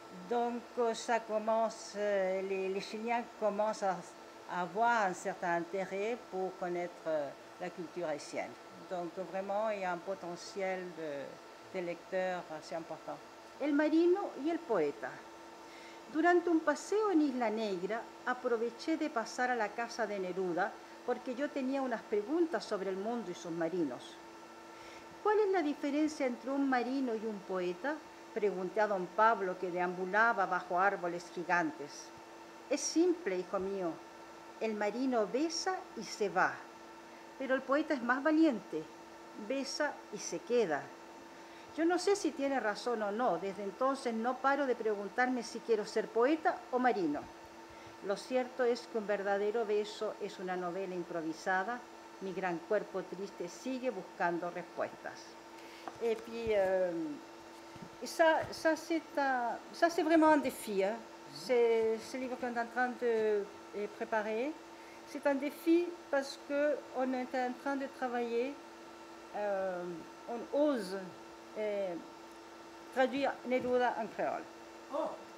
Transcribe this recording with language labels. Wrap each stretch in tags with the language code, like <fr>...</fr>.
<fr>Donc, ça commence, les Chiliens commencent à avoir un certain intérêt pour connaître la culture haïtienne. Donc, vraiment, il y a un potentiel de lecteurs assez important.</fr> <es>El marino y el poeta. Durante un paseo en Isla Negra, aproveché de pasar a la casa de Neruda porque yo tenía unas preguntas sobre el mundo y sus marinos. ¿Cuál es la diferencia entre un marino y un poeta? Pregunté a don Pablo, que deambulaba bajo árboles gigantes. Es simple, hijo mío. El marino besa y se va, pero el poeta es más valiente. Besa y se queda. Yo no sé si tiene razón o no. Desde entonces no paro de preguntarme si quiero ser poeta o marino. Lo cierto es que un verdadero beso es una novela improvisada. Mi gran cuerpo triste sigue buscando respuestas.</es> <fr>Et puis, ça c'est vraiment un défi. Hein. C'est ce livre qu'on est en train de préparer. C'est un défi parce qu'on est en train de travailler, on ose traduire Neruda en créole. Oh.</fr>